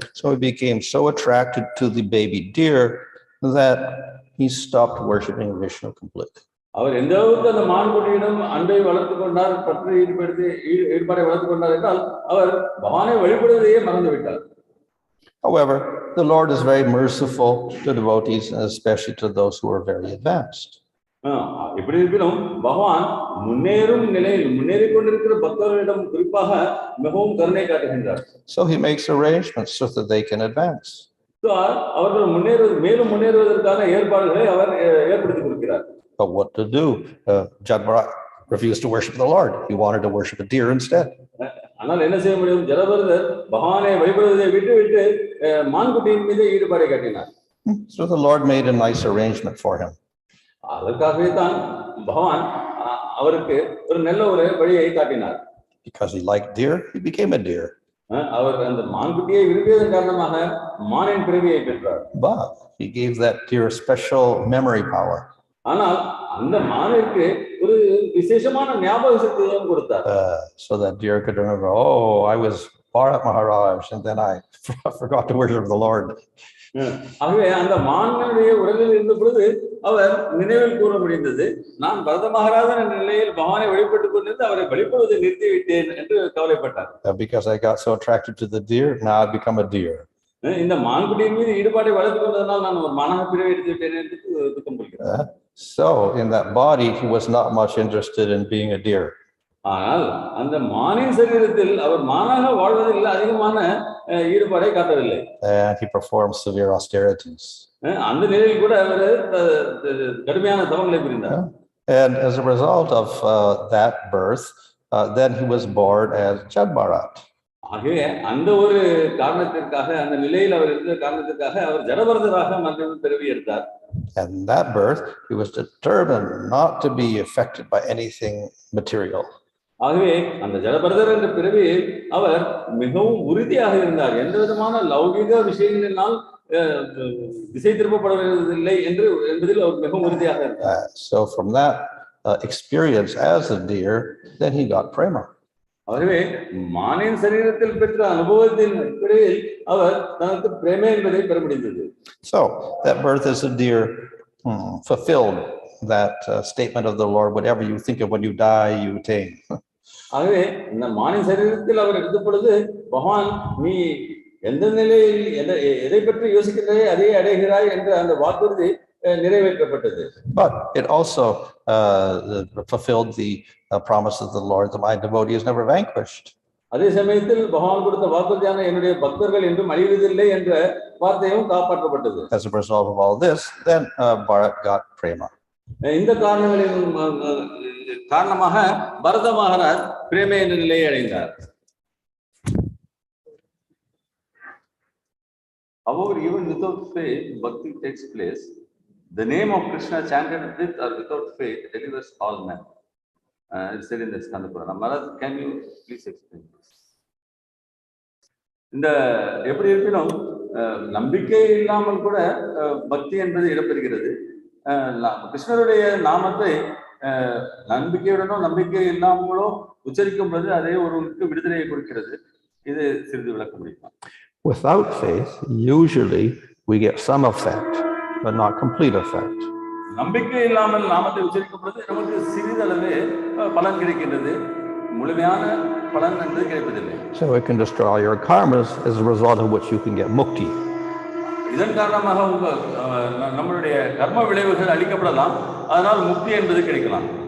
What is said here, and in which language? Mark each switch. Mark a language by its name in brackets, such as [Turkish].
[English] So he became so attracted to the baby deer that he stopped worshiping Vishnu completely. [Tamil] அவர் எந்த அளவுக்கு அந்த மான்குட்டியிடம் அன்பை வளர்த்துக் கொண்டார், பற்றி ஈடுபாடை வளர்த்துக் கொண்டார் என்றால் அவர் பகவானை வழிபடுவதையே மறந்து விட்டார். [English] However, the Lord is very merciful to devotees, and especially to those who are very advanced. [Tamil] இப்படி இருப்பினும் பகவான் முன்னேறும் நிலையில் முன்னேறிக் கொண்டிருக்கிற பக்தர்களிடம் குறிப்பாக மிகவும் கருணை காட்டுகின்றார். [English] So he makes arrangements so that they can advance. [Tamil] அவர்கள் மேலும் முன்னேறுவதற்கான ஏற்பாடுகளை அவர் ஏற்படுத்தி கொடுக்கிறார். [English] But what to do? Jadbharat refused to worship the Lord. He wanted to worship a deer instead. [Tamil] ஆனால் என்ன செய்ய முடியும்? ஜலபரதர் பகவானை வழிபடுவதை விட்டு மான்குட்டியின் மீது ஈடுபாடை காட்டினார். [English] So the Lord made a nice arrangement for him. [Tamil] அதற்காகவே தான் பகவான் அவருக்கு ஒரு நல்ல ஒரு வழியை காட்டினார். [English] Because he liked deer, he became a deer. [Tamil] அவர் அந்த மான்குட்டியை விரும்பியதன் காரணமாக மானின் பிறவியை பெற்றார். [English] But he gave that deer special memory power. [Tamil] ஆனால் அந்த மானிற்கு ஒரு விசேஷமான ஞாபக சக்தியையும் கொடுத்தார். [English] So that deer could remember, oh, I was Bharat Maharaj and then I forgot to worship the Lord. [Tamil] ஆகவே அந்த மான்களுடைய உடலில் இருந்த பொழுது அவர் நினைவில் கூற முடிந்தது, நான் பரத மகாராஜன் என்ற நிலையில் பகவானை வழிபட்டுக் கொண்டிருந்து அவரை வழிபடுவதை நிறுத்திவிட்டேன் என்று கவலைப்பட்டார். [English] Because I got so attracted to the deer, now I've become a deer. [Tamil] இந்த மான்குட்டியின் மீது ஈடுபாட்டை வளர்த்துக் கொண்டதனால் நான் ஒரு மானாக பிறவி எடுத்து விட்டேன் என்று துக்கம் கொள்கிறார். [English] So in that body, he was not much interested in being a deer. [Tamil] ஆனால் அந்த மானின் சரீரத்தில் அவர் மானாக வாழ்வதில் அதிகமான ஈடுபாடை காட்டவில்லை. [English] And he performed severe austerities. [Tamil] அந்த நிலையில் கூட அவர் கடுமையான தவங்களை புரிந்தார். [English] And as a result of that birth, then he was born as Jadbharat. [Tamil] ஆகவே அந்த ஒரு காரணத்திற்காக, அந்த நிலையில் அவர் இருந்த காரணத்திற்காக அவர் ஜடபரதராக மறுபடியும் பிறவி எடுத்தார். [English] And that birth, he was determined not to be affected by anything material. [Tamil] ஆகவே அந்த ஜடபரதர் என்ற பிறவியில் அவர் மிகவும் உறுதியாக இருந்தார். எந்த விதமான லௌகிக விஷயங்களினால் திசை திருப்பப்படுவதில்லை என்பதில் அவர் மிகவும் உறுதியாக இருந்தார். [English] So from that experience as a deer, then he got prema. [Tamil] ஆகவே மானின் சரீரத்தில் பெற்ற அனுபவத்தின் அடிப்படையில் அவர் தனக்கு பிரேமை என்பதை பெற முடிந்தது. [English] So that birth as a deer fulfilled that statement of the Lord, whatever you think of when you die, you attain. [Tamil] ஆகவே இந்த மானின் சரீரத்தில் அவர் எடுத்த பொழுது பகவான் நீ எந்த நிலையில் எதை பற்றி யோசிக்கின்றாய் அதே அடைகிறாய் என்ற அந்த வாக்குறுதி நிறைவேற்றப்பட்டது. [English] But it also fulfilled the promise of the Lord that my devotee is never vanquished. [Tamil] அதே சமயத்தில் பகவான் கொடுத்த வாக்குறுதியான என்னுடைய பக்தர்கள் என்றும் அழிவதில்லை என்ற வார்த்தையும் காப்பாற்றப்பட்டது. [English] As a result of all this, then Bharat got prema. [Tamil] இந்த காரணங்களின் காரணமாக பரத மகாராஜ் பிரேமை என்ற நிலையை அடைந்தார். [English] However, even without faith, bhakti takes place. The name of Krishna chanted with or without faith delivers all men. It's said in the Skanda Purana. Maharaj, can you please explain this? [Tamil] இந்த எப்படி இருப்பினும் நம்பிக்கை இல்லாமல் கூட பக்தி என்பது இடம்பெறுகிறது. கிருஷ்ணருடைய நாமத்தை நம்பிக்கையுடனோ நம்பிக்கை இல்லாமலோ உச்சரிக்கும் பொழுது அதே ஒருவருக்கு விடுதலையை கொடுக்கிறது. இது சிறிது விளக்க முடியுமா? [English] Without faith, usually we get some effect, but not complete effect. [Tamil] நம்பிக்கை இல்லாமல் நாமத்தை உச்சரிக்கும் பொழுது நமக்கு சிறிதளவே பலன் கிடைக்கின்றது, முழுமையான பலன் என்பது கிடைப்பதில்லை. [English] So it can destroy your karmas, as a result of which you can get mukti. [Tamil] இதன் காரணமாக நம்மளுடைய கர்ம விளைவுகள் அளிக்கப்படலாம், அதனால் முக்தி என்பது கிடைக்கலாம்.